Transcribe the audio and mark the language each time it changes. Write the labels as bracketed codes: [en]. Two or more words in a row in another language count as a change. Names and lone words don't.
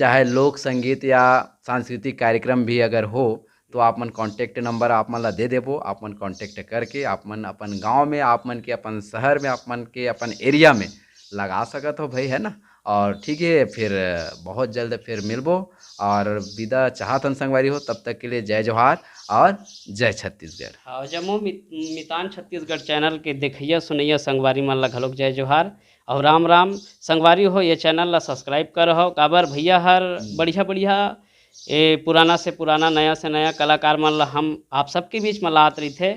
[hne] चाहे लोक संगीत या सांस्कृतिक कार्यक्रम भी अगर हो, तो आप मन कांटेक्ट नंबर आप मन ला दे देबो। आप मन कांटेक्ट करके आप मन अपन गांव में, आप मन के अपन शहर में, आप मन के अपन एरिया में लगा सकत हो भाई, है ना। और ठीक है फिर बहुत जल्द फिर मिलबो। और विदा चाहत हन संगवारी हो, तब तक के लिए जय जोहार और जय छत्तीसगढ़। हाँ जम्मू मितान छत्तीसगढ़ चैनल के देखिए सुनैया संगवारी मन ला घलोक जय जोहार और राम राम। संगवारी हो ये चैनल ला सब्सक्राइब कर हो, काबर भैया हर बढ़िया बढ़िया ये पुराना से पुराना, नया से नया कलाकार मन ला हम आप सबके बीच में लात रही थे।